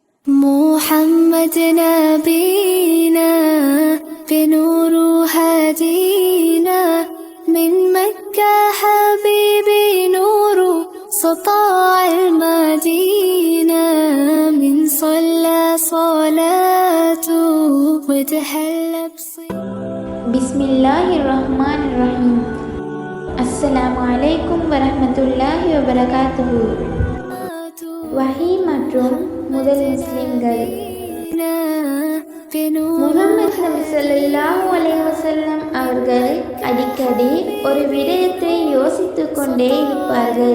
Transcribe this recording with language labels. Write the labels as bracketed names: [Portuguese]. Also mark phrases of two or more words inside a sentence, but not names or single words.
[Arabic] محمد نبينا بنور هدينا من مكة حبيبي نور سطاع المدينة من صلى صلاته وتحلى بسم الله الرحمن الرحيم. السلام عليكم ورحمة الله وبركاته. [Tamil] வஹி மற்றும் முதல் முஸ்லிம்கள். முஹம்மது நபி [Arabic] صلى الله عليه وسلم [Tamil] அவர்கள் அடிக்கடி ஒரு விடயத்தை யோசித்துக் கொண்டே இருப்பார்கள்.